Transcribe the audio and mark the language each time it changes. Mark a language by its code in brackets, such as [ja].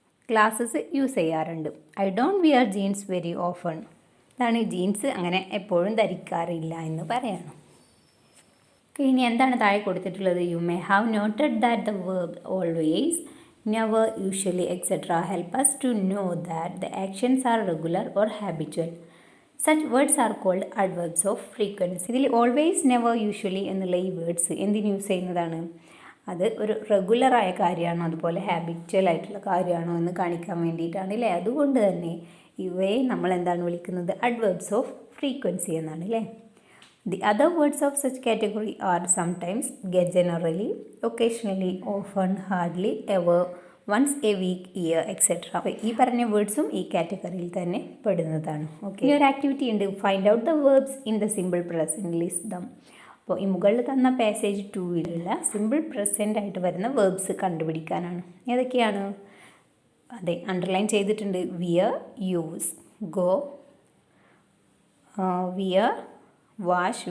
[ml] Glasses use ചെയ്യാറുണ്ട്. [en] I don't wear jeans very often. [ml] ഇതാണ് jeans അങ്ങനെ എപ്പോഴും ധരിക്കാറില്ല എന്ന് പറയണം. ഇനി എന്താണ് താഴെ കൊടുത്തിട്ടുള്ളത്? [en] You may have noted that the verb always, never, usually, etc. help us to know that the actions are regular or habitual. Such words are called adverbs of frequency. [ml] ഇതിൽ always, never, usually എന്നുള്ള ഈ words എന്തിന് use ചെയ്യുന്നതാണ്? അത് ഒരു റെഗുലറായ കാര്യമാണോ അതുപോലെ habitual ആയിട്ടുള്ള കാര്യമാണോ എന്ന് കാണിക്കാൻ വേണ്ടിയിട്ടാണ് അല്ലേ. അതുകൊണ്ട് തന്നെ ഇവയെ നമ്മൾ എന്താണ് വിളിക്കുന്നത്? അഡ്വേർബ്സ് ഓഫ് ഫ്രീക്വൻസി എന്നാണ് അല്ലേ. [en] The other words of such category are sometimes, get, generally, occasionally, often, hardly, ever, once a week, year, etc. [ml] അപ്പോൾ ഈ പറഞ്ഞ വേർഡ്സും ഈ കാറ്റഗറിയിൽ തന്നെ പെടുന്നതാണ്. ഓക്കെ, ഈ ഒരു ആക്ടിവിറ്റി ഉണ്ട്. [en] Find out the verbs in the simple present, list them. [ml] അപ്പോൾ ഈ മുകളിൽ തന്ന പാസേജ് 2-ലുള്ള സിമ്പിൾ പ്രസൻറ്റ് ആയിട്ട് വരുന്ന വേർബ്സ് കണ്ടുപിടിക്കാനാണ്. ഏതൊക്കെയാണ്? അതെ, അണ്ടർലൈൻ ചെയ്തിട്ടുണ്ട്. Wear, use, go, wear, wash.